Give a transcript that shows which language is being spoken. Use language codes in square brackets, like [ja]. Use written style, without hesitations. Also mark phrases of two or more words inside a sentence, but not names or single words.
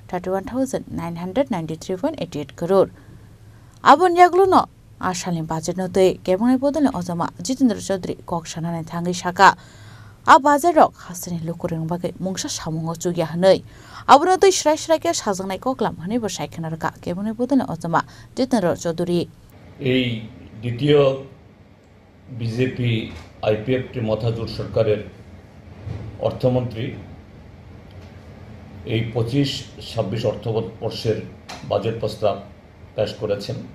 [trp] 31,993.88 crore Abun Yaglo no Ashalim budget no te kebong bodole ozama Jitendra Chaudhary kok sanane thangi shaka a budget rok hasani lukureng bagai mungsa samungo chugya hanei abuno te shrai ke sajangnai koklam hani bo saikhanar ka kebong bodole ozama Jitendra Chaudhary [bn] এই দ্বিতীয় বিজেপি আইপিএফ টি মথাজোট সরকারের অর্থমন্ত্রী এই 25-26 অর্থবর্ষের বাজেট প্রস্তাব পেশ করেছেন